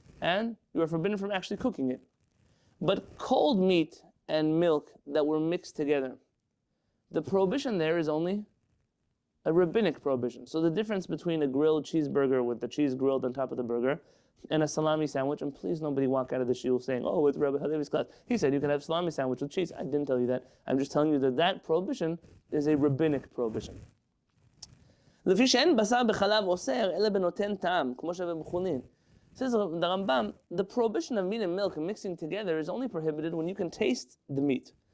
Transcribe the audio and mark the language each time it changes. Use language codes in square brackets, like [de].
[en] And you are forbidden from actually cooking it. But cold meat and milk that were mixed together, the prohibition there is only a rabbinic prohibition. So the difference between a grilled cheeseburger with the cheese grilled on top of the burger and a salami sandwich, and please nobody walk out of the shiur saying, oh, it's Rabbi Halevy's class. He said you can have salami sandwich with cheese. I didn't tell you that. I'm just telling you that prohibition is a rabbinic prohibition. [he] לפי שאין בשר בחלב אוסר, אלא בנותן טעם, כמו שווה בחולין. [en] Says the Rambam, the prohibition of meat and milk mixing together is only prohibited when you can taste the meat.